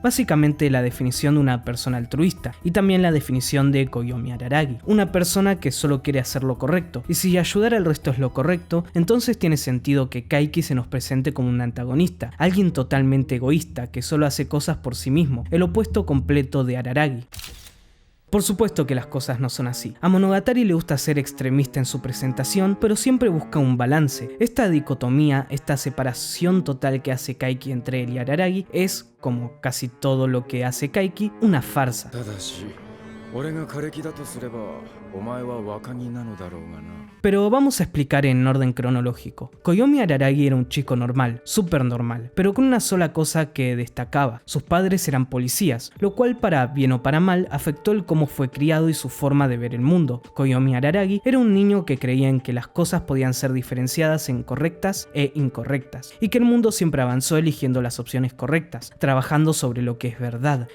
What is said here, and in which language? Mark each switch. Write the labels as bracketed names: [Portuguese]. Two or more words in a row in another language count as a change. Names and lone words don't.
[Spanish] Básicamente la definición de una persona altruista, y también la definición de Koyomi Araragi, una persona que solo quiere hacer lo correcto, y si ayudar al resto es lo correcto, entonces tiene sentido que Kaiki se nos presente como un antagonista, alguien totalmente egoísta que solo hace cosas por sí mismo, el opuesto completo de Araragi. Por supuesto que las cosas no son así. A Monogatari le gusta ser extremista en su presentación, pero siempre busca un balance. Esta dicotomía, esta separación total que hace Kaiki entre él y Araragi es, como casi todo lo que hace Kaiki, una farsa. [Japanese] ただし俺が枯れ木だとすればお前は若木なのだろうがな [Spanish] Pero vamos a explicar en orden cronológico. Koyomi Araragi era un chico normal, súper normal, pero con una sola cosa que destacaba. Sus padres eran policías, lo cual para bien o para mal afectó el cómo fue criado y su forma de ver el mundo. Koyomi Araragi era un niño que creía en que las cosas podían ser diferenciadas en correctas e incorrectas, y que el mundo siempre avanzó eligiendo las opciones correctas, trabajando sobre lo que es verdad.